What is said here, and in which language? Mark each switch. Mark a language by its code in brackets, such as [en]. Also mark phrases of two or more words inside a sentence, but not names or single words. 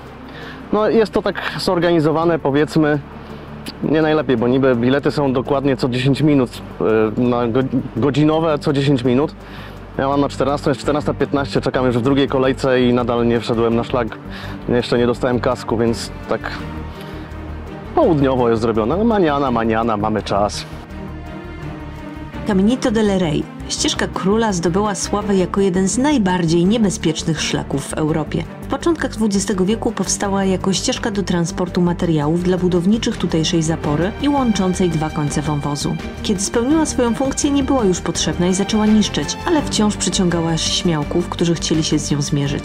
[pl] No jest to tak zorganizowane, powiedzmy, nie najlepiej, bo niby bilety są dokładnie co 10 minut, godzinowe co 10 minut. Ja mam na 14, jest 14:15, czekam już w drugiej kolejce i nadal nie wszedłem na szlak. Jeszcze nie dostałem kasku, więc tak południowo jest zrobione. No maniana, mamy czas. Caminito del Rey. Ścieżka Króla zdobyła sławę jako jeden z najbardziej niebezpiecznych szlaków w Europie. W początkach XX wieku powstała jako ścieżka do transportu materiałów dla budowniczych tutejszej zapory i łączącej dwa końce wąwozu. Kiedy spełniła swoją funkcję, nie była już potrzebna i zaczęła niszczeć, ale wciąż przyciągała śmiałków, którzy chcieli się z nią zmierzyć.